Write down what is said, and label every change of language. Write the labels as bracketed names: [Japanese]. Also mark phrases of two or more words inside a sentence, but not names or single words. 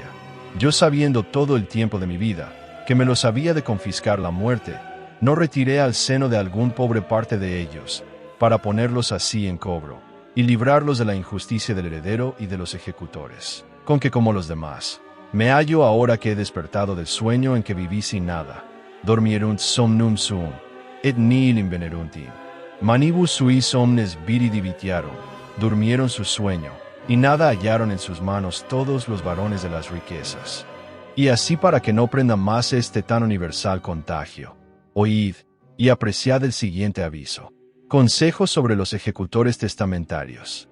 [Spanish] Yo sabiendo todo el tiempo de mi vida, que me los había de confiscar la muerte, no retiré al seno de algún pobre parte de ellos, para ponerlos así en cobro, y librarlos de la injusticia del heredero y de los ejecutores. Con que como los demás, me hallo ahora que he despertado del sueño en que viví sin nada. [Latin] Dormierunt somnum suum, et nihil inveneruntim. Manibus suis omnes viri divitiarum, [Spanish] durmieron su sueño, y nada hallaron en sus manos todos los varones de las riquezas. Y así para que no prenda más este tan universal contagio, oíd, y apreciad el siguiente aviso. Consejos sobre los ejecutores testamentarios.